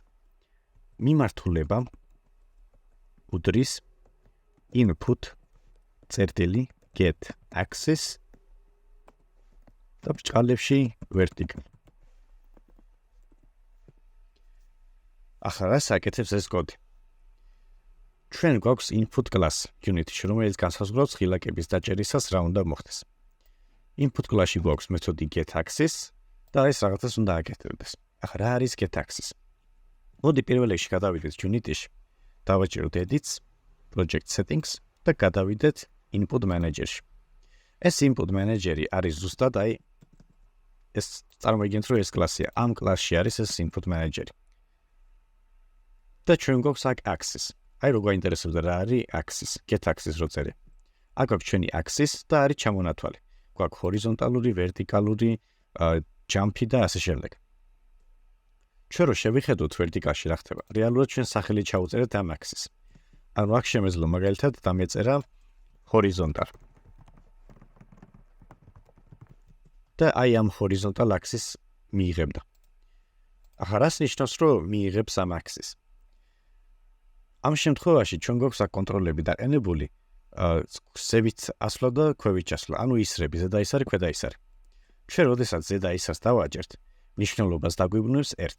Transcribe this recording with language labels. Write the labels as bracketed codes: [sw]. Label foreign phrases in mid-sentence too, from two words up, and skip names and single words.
[ka] მიმართულება უდრის input წერტილი [en] get axis [ka] და ბრჭყალებში vertical. ახლა რა საკეთებს ეს კოდი? ჩვენ გვაქვს [en] input class [ka] unit-ში, რომელიც განსაზღვრავს ღილაკების დაჭერისას რა უნდა მოხდეს. [en] input class- [ka] ში გვაქვს მეთოდი [en] get axis [ka] და ეს რაღაცას უნდა აკეთებდეს. ახლა რა არის [en] get axis? [ka] მოდი პირველ რიგში გადავიდეთ unit-ში, დავაჭეროთ edits, [en] project settings [ka] და გადავიდეთ [en] input manager- [ka] ში. ეს [en] input manager- [ka] ი არის ზუსტად ეს წარმოვიდგინეთ, რომ ეს კლასია. ამ კლასში არის ეს [en] input manager- [ka] ი. და ჩვენ გვაქვს აქ axis. რო გვაინტერესებდა რა არის axis, [en] get axis [ka] რო წერე. აქ გვაქვს ჩვენი axis და არის ჩამონათვალი. გვაქვს ჰორიზონტალური, ვერტიკალური, jump-ი და ასე შემდეგ. ჩვენ რო შევიხედოთ ვერტიკალში რა ხდება, რეალურად ჩვენ სახელი ჩაუწერეთ ამ axis. ანუ აქ შემეძლო მაგალითად დამეწერა horizontal. და ამ [en] horizontal axis [ka] მიიღებდა. ახლა რას ნიშნავს, რომ მიიღებს ამ axis? ამ შემთხვევაში ჩვენ გვაქვს აქ კონტროლები დაყენებული ზევით ასვლა და ქვევით ჩასვლა, ანუ ისრები, ზედა ისარი, ქვედა ისარი. ჩვენ როდესაც ზედა ისარს დავაჭერთ, მნიშვნელობას დაგვიბრუნებს 1-ს.